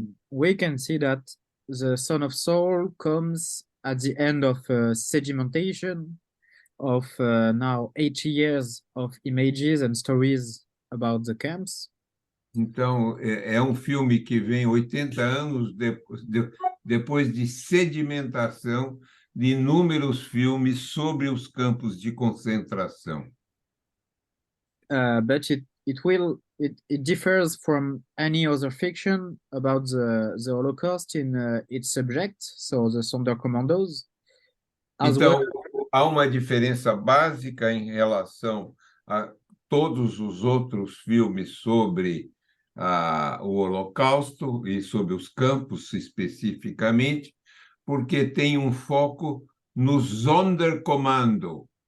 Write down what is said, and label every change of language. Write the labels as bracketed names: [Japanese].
[English] We can see that the Son of Saul comes at the end of sedimentation of now 80 years of images and stories about the camps. [Portuguese] Então, é um filme que vem 80 anos depois de sedimentação de inúmeros filmes sobre os campos de concentração. [English] But it differs from any other fiction about the Holocaust in its subject, so the Sonderkommandos. [Portuguese] Então, há uma diferença básica em relação a todos os outros filmes sobre o Holocausto e sobre os campos especificamente, porque tem um foco no Sonderkommando.